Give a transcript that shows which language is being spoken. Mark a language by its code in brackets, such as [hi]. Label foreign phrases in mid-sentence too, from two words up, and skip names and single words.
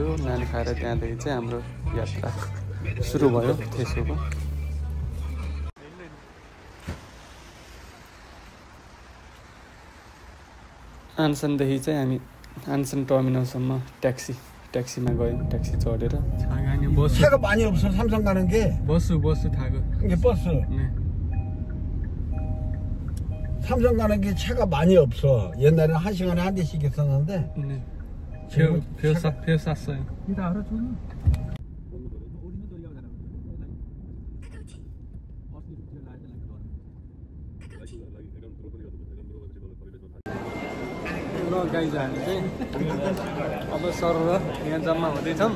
[ne] नान खाएर त्यहाँदेखि चाहिँ हाम्रो यात्रा सुरु भयो त्यसोको। आनसानदेखि चाहिँ हामी आनसान टर्मिनलसम्म ट्याक्सीमा गयौँ। ट्याक्सी चढेर [ko] 차가 많이 없어. 삼성 가는 게. 버스 타고. 이게 버스. 네. 삼성 가는 게 차가 많이 없어. 옛날에는 1시간에 한 대씩 있었는데. 네. 표 샀어요. 이따 알아줘. [ne] ल गाइज हामी चाहिँ अब सर यहाँ जम्मा हुँदैछौँ।